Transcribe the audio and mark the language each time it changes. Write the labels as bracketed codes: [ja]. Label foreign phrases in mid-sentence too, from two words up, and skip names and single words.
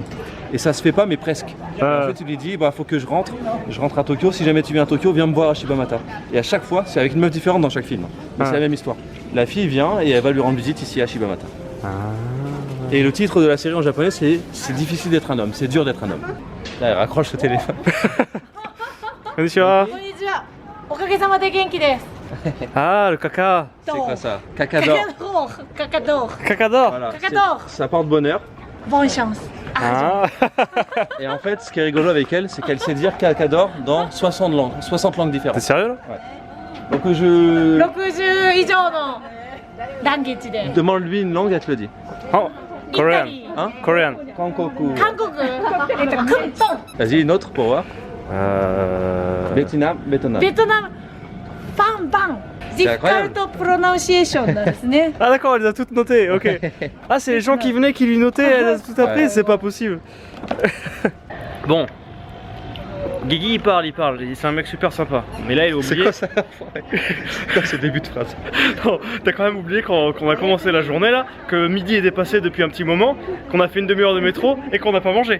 [fr] Et ça se fait pas, mais presque. En fait, il lui dit, bah faut que je rentre à Tokyo. Si jamais tu viens à Tokyo, viens me voir à Shibamata. Et à chaque fois, c'est avec une meuf différente dans chaque film. Mais c'est la même histoire. La fille vient et elle va lui rendre visite ici à Shibamata. Et le titre de la série en japonais, c'est difficile d'être un homme, c'est dur d'être un homme. Là, elle raccroche le téléphone. [ja] Konnichiwa. こんにちは。おかげさまで元気です. [fr] Ah, le caca. C'est quoi ça? Cacador. Cacador. Cacador. Voilà. Cacador. Ça porte bonheur. Bonne chance. Ah. Et en fait, ce qui est rigolo avec elle, c'est qu'elle sait dire cacador dans 60 langues T'es différentes. sérieux là? Donc je [ja] 60 以上のランゲージで。 [fr] demande-lui une langue, elle te le dit. [en] Oh, Korean. [fr] Hein? [en] Korean. [ja] Kankoku. 韓国。クントン。 [fr] Vas-y, une autre pour voir. Vietnam. [ja] ベトナム。バンバン。 [en] difficult pronunciation [ja] なんですね。 [fr] Ah d'accord, elle les a toutes notées, ok. Ah c'est les gens qui venaient qui lui notaient, elle a tout appris, Ouais. c'est pas possible. Bon. Guigui il parle, c'est un mec super sympa. Mais là il a oublié... C'est quoi ça? Quoi ce début de phrase? Non, t'as quand même oublié qu'on a commencé la journée là, que midi est dépassé depuis un petit moment, qu'on a fait une demi-heure de métro et qu'on n'a pas mangé.